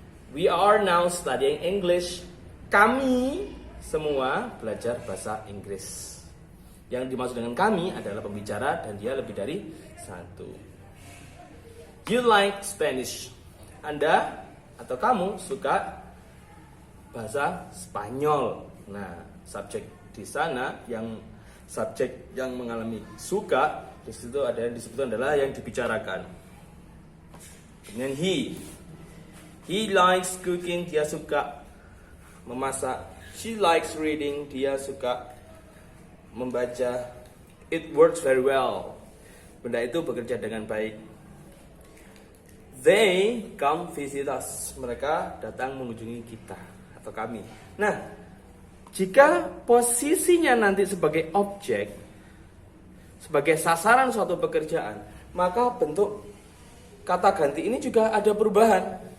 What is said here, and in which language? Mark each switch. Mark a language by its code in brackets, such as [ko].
[en] We are now studying English. [id] Kami semua belajar bahasa Inggris. Yang dimaksud dengan kami adalah pembicara dan dia lebih dari satu. [en] You like Spanish. [id] Anda atau kamu suka bahasa Spanyol. Nah, subjek di sana subjek yang mengalami suka di situ ada yang disebut adalah yang dibicarakan. Kemudian [en] he likes cooking, [id] dia suka memasak. [en] She likes reading, [id] dia suka membaca. [en] It works very well, [id] benda itu bekerja dengan baik. [en] They come visit us, [id] mereka datang mengunjungi kita atau kami. Nah, jika posisinya nanti sebagai objek, sebagai sasaran suatu pekerjaan, maka bentuk kata ganti ini juga ada perubahan.